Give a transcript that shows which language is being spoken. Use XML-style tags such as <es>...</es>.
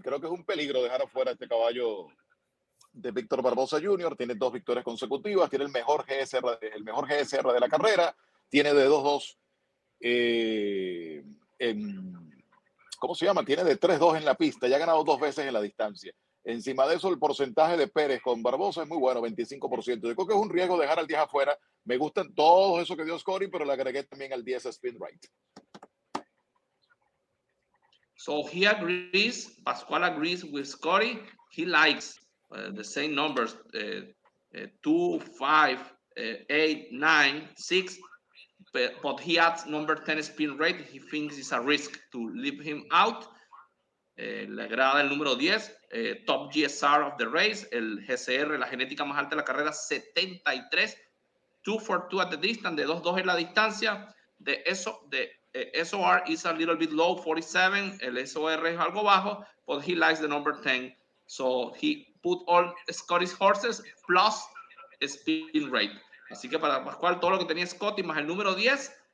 <es>Creo que es un peligro dejar afuera este caballo de Víctor Barbosa Jr., tiene 2 victorias consecutivas, tiene el mejor GSR de la carrera, tiene de 2-2 ¿cómo se llama? Tiene de 3-2 en la pista, ya ha ganado 2 veces en la distancia. Encima de eso, el porcentaje de Pérez con Barbosa es muy bueno, 25%. Yo creo que es un riesgo dejar al 10 afuera. Me gustan todos esos que dio Scotty, pero le agregué también al 10 Spin Rate.</es> <en>So he agrees, Pascual agrees with Scotty. He likes the same numbers, 2, 5, 8, 9, 6, but he adds number 10 spin rate. He thinks it's a risk to leave him out.</en> <es>Le agrada el número 10,</es> <en>top GSR of the race,</en> <es>el GCR, la genética más alta de la carrera, 73,</es> <en>2 for 2 at the distance,</en> <es>de 2-2 en la distancia.</es> <en>De SOR is a little bit low, 47.</en> <es>El SOR es algo bajo,</es> <en>but he likes the number 10. So he put all Scottish horses plus spin rate.</en> <es>Así que para Pascual, todo lo que tenía Scotty más el número 10.</es>